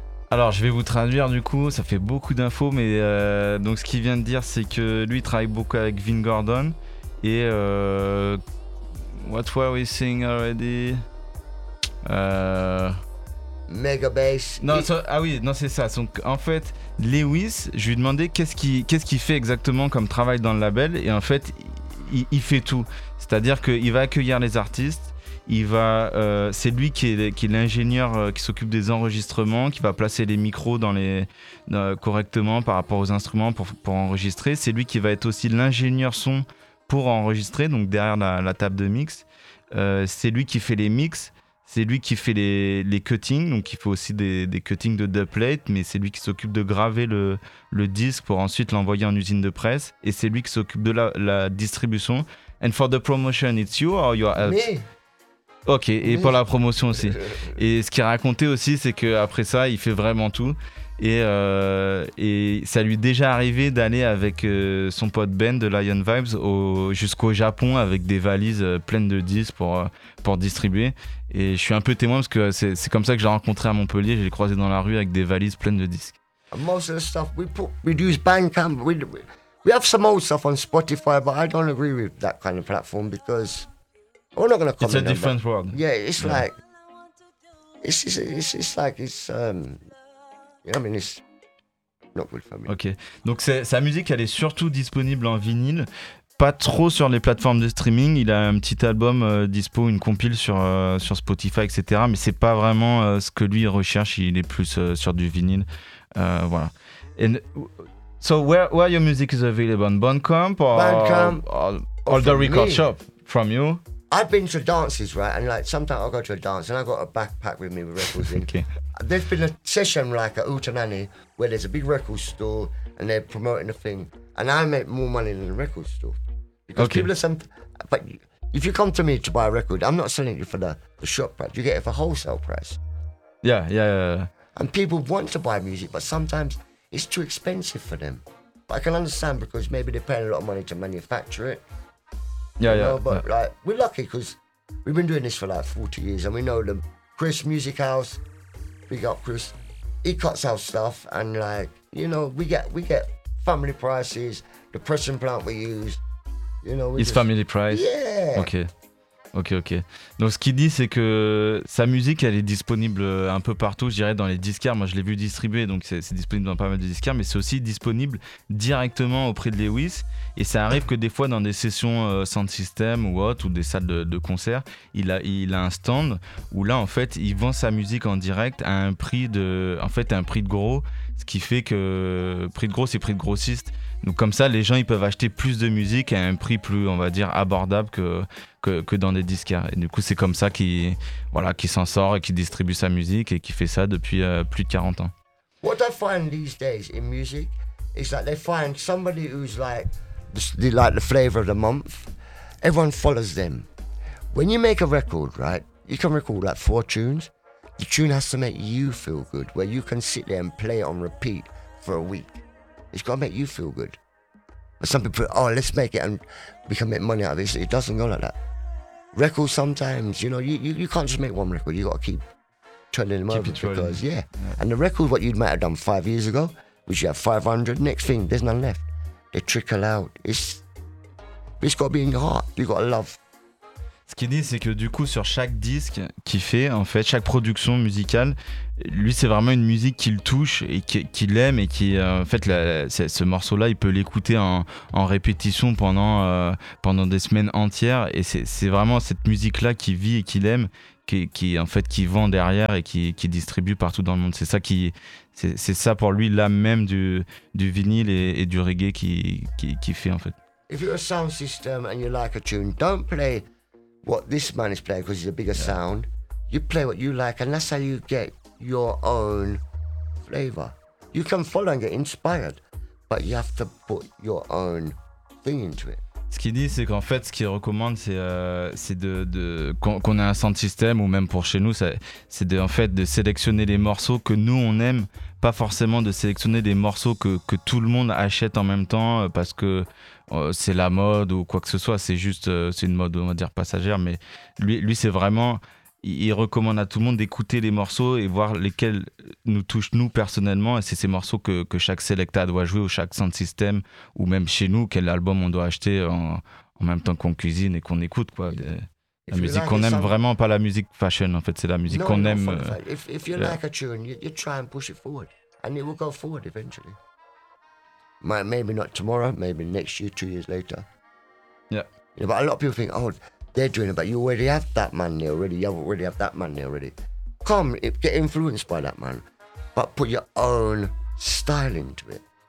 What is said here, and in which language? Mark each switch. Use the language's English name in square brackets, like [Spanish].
[French] Alors, je vais vous traduire du coup, ça fait beaucoup d'infos, mais donc ce qu'il vient de dire, c'est que lui travaille beaucoup avec Vin Gordon. Et. [English] What were we saying already? Mega bass. [French] C'est ça. Donc en fait, Lewis, je lui demandais qu'est-ce qu'il fait exactement comme travail dans le label, et en fait, il fait tout. C'est-à-dire qu'il va accueillir les artistes. C'est lui qui est l'ingénieur qui s'occupe des enregistrements, qui va placer les micros correctement par rapport aux instruments pour enregistrer. C'est lui qui va être aussi l'ingénieur son pour enregistrer, donc derrière la table de mix. C'est lui qui fait les mix, c'est lui qui fait les cuttings, donc il faut aussi des cuttings de dubplate, mais c'est lui qui s'occupe de graver le disque pour ensuite l'envoyer en usine de presse, et c'est lui qui s'occupe de la distribution. [English] And for the promotion, it's you or your help? Me. [French] Ok, et oui. Pour la promotion aussi. Et ce qu'il racontait aussi, c'est qu'après ça, il fait vraiment tout. Et ça lui est déjà arrivé d'aller avec son pote Ben de Lion Vibes jusqu'au Japon avec des valises pleines de disques pour distribuer. Et je suis un peu témoin parce que c'est comme ça que j'ai rencontré à Montpellier. Je l'ai croisé dans la rue avec des valises pleines de disques. [English] And most of the stuff we use Bandcamp. We have some old stuff on Spotify, but I don't agree with that kind of platform because. We're not gonna comment. It's a different world. Yeah, it's like it's like you know what I mean, it's not good for me. [French] Okay, donc sa musique, elle est surtout disponible en vinyle, pas trop sur les plateformes de streaming. Il a un petit album dispo, une compile sur Spotify, etc. Mais c'est pas vraiment ce que lui recherche. Il est plus sur du vinyle, voilà. [English] And so where your music is available on Bandcamp or Bandcamp or the record shop from you? I've been to dances, right, and like sometimes I'll go to a dance and I've got a backpack with me with records in. Okay. There's been a session like at Utanani where there's a big record store and they're promoting a thing, and I make more money than the record store. Because people are but if you come to me to buy a record, I'm not selling it for the shop price, you get it for wholesale price. Yeah. And people want to buy music, but sometimes it's too expensive for them. But I can understand because maybe they're paying a lot of money to manufacture it. But we're lucky because we've been doing this for like 40 years and we know them. Chris Music House, big up Chris, he cuts our stuff and like, you know, we get family prices, the pressing plant we use, you know. It's family price? Yeah. Ok. [French] Donc ce qu'il dit, c'est que sa musique, elle est disponible un peu partout, je dirais dans les disquaires. Moi, je l'ai vu distribuer, donc c'est disponible dans pas mal de disquaires, mais c'est aussi disponible directement auprès de Lewis. Et ça arrive que des fois, dans des sessions sound system ou autre, ou des salles de concert, il a un stand où là, en fait, il vend sa musique en direct à un prix de gros, ce qui fait que prix de gros, c'est prix de grossiste. Donc comme ça, les gens ils peuvent acheter plus de musique à un prix plus, on va dire, abordable que dans des disquaires. Et du coup, c'est comme ça qu'il, voilà, qu'il s'en sort et qu'il distribue sa musique et qu'il fait ça depuis plus de 40 ans. [English] What I find these days in music is that they find somebody who's like the flavor of the month. Everyone follows them. When you make a record, right, you can record like 4 tunes. The tune has to make you feel good, where you can sit there and play it on repeat for a week. It's got to make you feel good. But some people, oh, let's make it and we can make money out of this. It doesn't go like that. Records sometimes, you know, you can't just make one record. You got to keep turning them over. Because and the record, what you might have done 5 years ago, which you have 500, next thing, there's none left. They trickle out. It's got to be in your heart. You got to love. [French] Ce qu'il dit, c'est que du coup, sur chaque disque qu'il fait, en fait, chaque production musicale, lui, c'est vraiment une musique qu'il touche et qu'il aime et qui, en fait, ce morceau-là, il peut l'écouter en répétition pendant des semaines entières. Et c'est vraiment cette musique-là qu'il vit et qu'il aime, qui en fait, qui vend derrière et qui distribue partout dans le monde. C'est ça pour lui, l'âme même du vinyle et du reggae qui fait, en fait. [English] If you're a sound system and you like a tune, don't play what this man is playing, because he's a bigger sound. You play what you like, and that's how you get your own flavor. You can follow and get inspired, but you have to put your own thing into it. [French] Ce qu'il dit, c'est qu'en fait, ce qu'il recommande, c'est de qu'on ait un sound system, ou même pour chez nous, c'est de sélectionner les morceaux que nous on aime, pas forcément de sélectionner des morceaux que tout le monde achète en même temps, parce que c'est la mode ou quoi que ce soit, c'est juste une mode, on va dire, passagère. Mais lui c'est vraiment, il recommande à tout le monde d'écouter les morceaux et voir lesquels nous touchent nous personnellement, et c'est ces morceaux que chaque selecta doit jouer, ou chaque sound system, ou même chez nous, quel album on doit acheter en même temps qu'on cuisine et qu'on écoute, quoi. La musique qu'on aime, vraiment pas la musique fashion, en fait, c'est la musique qu'on aime. [English] If you like a tune, you try and push it forward, and it will go forward eventually. Maybe not tomorrow, maybe next year, 2 years later. Yeah. You know, but a lot of people think, oh, they're doing it, but you already have that man there already. You already have that man there already. Come, get influenced by that man, but put your own style into it.